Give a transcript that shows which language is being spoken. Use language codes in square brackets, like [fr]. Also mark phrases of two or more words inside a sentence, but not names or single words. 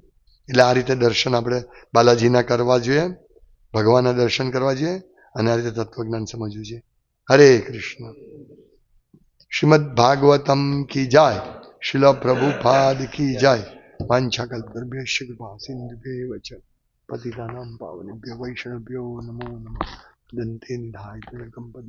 [gu] એટલે આ રીતે દર્શન આપણે બાલાજીના કરવા જોઈએ, ભગવાનના દર્શન કરવા જોઈએ અને આ રીતે તત્વજ્ઞાન સમજવું જોઈએ. હરે કૃષ્ણ. [hi] श्रीमद भागवतम की जाय, शिल प्रभुपाद की जाय. [sa] વાંછાકલ્પતરુભ્યશ્ચ કૃપા સિંધુભ્યૈવ ચ પતિતાનાં પાવનેભ્યો વૈષ્ણવેભ્યો નમો નમઃ. દંતે નિધાય